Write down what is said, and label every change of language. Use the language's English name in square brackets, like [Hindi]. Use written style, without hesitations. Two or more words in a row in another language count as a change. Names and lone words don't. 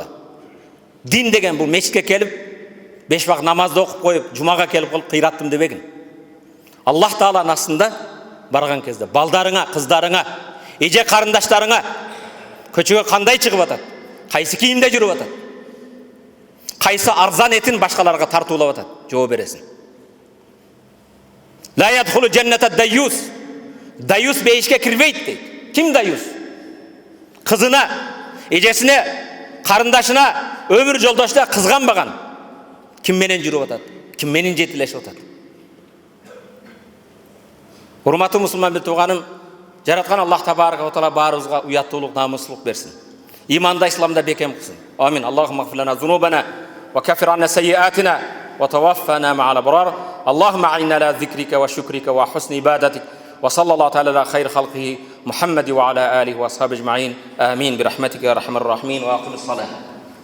[Kyrgyz] Дин деген бул мечитке келип, 5 вакыт намазды окуп коюп, жумага келип калып кыйраттым дебегин. Аллах Тааланын астында барган кезде балдарыңа, кыздарыңа, эже карындаштарыңа көчөгө кандай чыгып атат? Кайсы кийимде жүрүп атат? Кайсы арзан этин башкаларга тартуулап атат? Жооп бересиң. [Arabic] لا يدخل الجنة ديوث. [Kyrgyz] Даюс бейишке кирбейт дейт. Ким даюс? Кызына, эжесине, карындашына, өмүр жолдошуна кызганбаган. Ким менен жүрүп атат? Ким менен жетилешип атат? [Tatar] Hurmatly musulman bir tuğanım, [Kyrgyz] Жаратқан Аллах [Arabic] تبارك وتعالى [Kyrgyz] барыбызга уяттуулук, намыстуулук берсин. Иманда, исламда бекем кылсын. [Arabic] Амин. اللهم اغفر لنا ذنوبنا وكفر عنا سيئاتنا وتوفنا مع الأبرار. اللهم أعنا على ذكرك وشكرك وحسن عبادتك. وصلى الله تعالى على خير خلقه محمد وعلى آله وأصحابه أجمعين. آمين. برحمتك يا أرحم الراحمين. وأقم الصلاة.